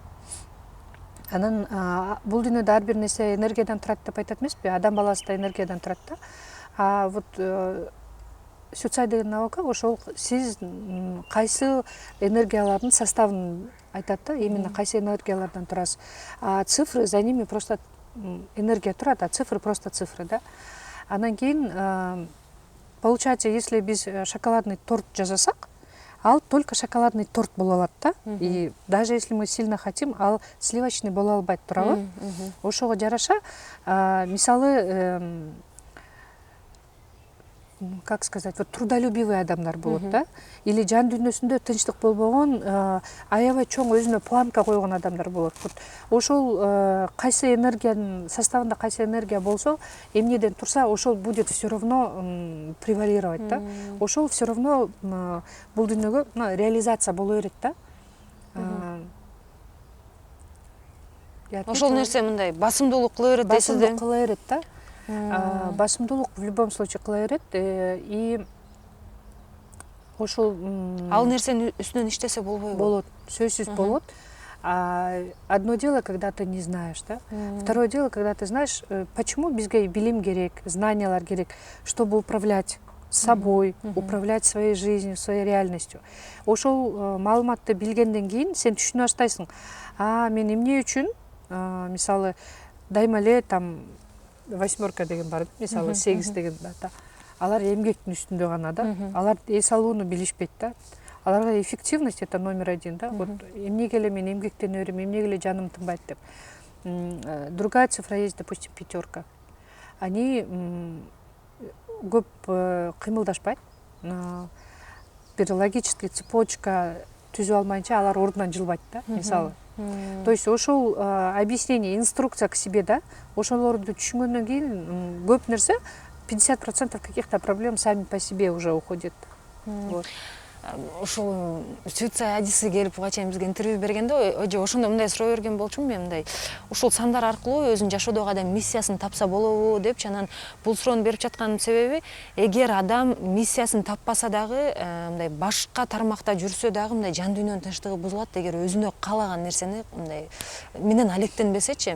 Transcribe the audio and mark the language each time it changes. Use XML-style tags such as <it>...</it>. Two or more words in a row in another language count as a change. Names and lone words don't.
<ky>Анан бул дүйнөдө ар бир нерсе энергиядан турат деп айтат эмеспи? Адам баласы да энергиядан турат да.</ky> <ru>Вот социальный наука</ru> <ky>ошол сиз кайсы энергиялардын составын айтат да, именно кайсы энергиялардан турасыз.</ky> <ru>Цифры, за ними просто энергия турат, а цифры просто цифры, да.</ru> <ky>Анан кийин</ky> <ru>получается, если</ru> <ky>биз</ky> <ru>шоколадный торт</ru> <ky>жасасак, ал</ky> <ru>только шоколадный торт</ru> <ky>боло алат да.</ky> <ru>И даже если мы сильно хотим,</ru> <ky>ал сливочный боло албайт, туурабы? Ошого жараша, мисалы,</ky> <ru>как сказать, вот трудолюбивый</ru> <ky>адамдар болот да, или жан дүйнөсүндө тынчтык болбогон, аябай чоң өзүнө планка койгон адамдар болот. Вот ошол кайсы энергиянын составында кайсы энергия болсо, эмнеден турса, ошол</ky> <ru>будет все равно превалировать</ru> <ky>да. Ошол</ky> <ru>все равно</ru> <ky>бул дүйнөгө реализация боло берет да. Ошол нерсе мындай басымдуулук кыла берет дейсиз да? Басымдуулук кыла берет да. Басымдуулук</ky> <ru>в любом случае</ru> <ky>кыла берет. И ошол ал нерсенин үстүнөн иштесе болбойбу? болот, сөзсүз болот.</ky> <ru>Одно дело, когда ты не знаешь, да? Второе дело, когда ты знаешь, почему</ru> <ky>бизге билим керек, знаниялар керек,</ky> <ru>чтобы управлять собой, управлять своей жизнью, своей реальностью.</ru> <ky>Ошол маалыматты билгенден кийин сен түшүнө баштайсың. Мен эмне үчүн, мисалы, дайыма эле там 8 деген бар, мисалы 8 деген да. Алар эмгектин үстүндө гана да. Алар эс алууну билишпейт да. Аларга эффективность</ky> <ru>это номер 1,</ru> <ky>да. Вот эмнеге эле мен эмгектене берем, эмнеге эле жаным тынбайт деп.</ky> <ru>Другая цифра есть, допустим, 5.</ru> <ky>Они көп кыймылдашпайт. Бир</ky> <ru>логический цепочка</ru> <ky>түзүп алмайынча алар ордунан жылбайт да, мисалы.</ky> <ru>То есть ошол объяснение, инструкция к себе,</ru> <ky>да, ошолорду түшүнгөндөн кийин көп нерсе 50%</ky> <ru>каких-то проблем сами по себе уже уходит.</ru> <ky>Вот. Ошол Суицай адиси келип буга чейин бизге интервью бергенде эже ошондо мындай суроо берген болчумун мен, мындай ушул сандар аркылуу өзүнүн жашоодогу адам миссиясын тапса болобу депчи. Анан бул суроону берип жатканымдын себеби, эгер адам миссиясын таппаса дагы, мындай башка тармакта жүрсө дагы мындай жан дүйнөнүн тынчтыгы бузулат, эгер өзүнө каалаган нерсени мындай менен алектенбесечи.</ky>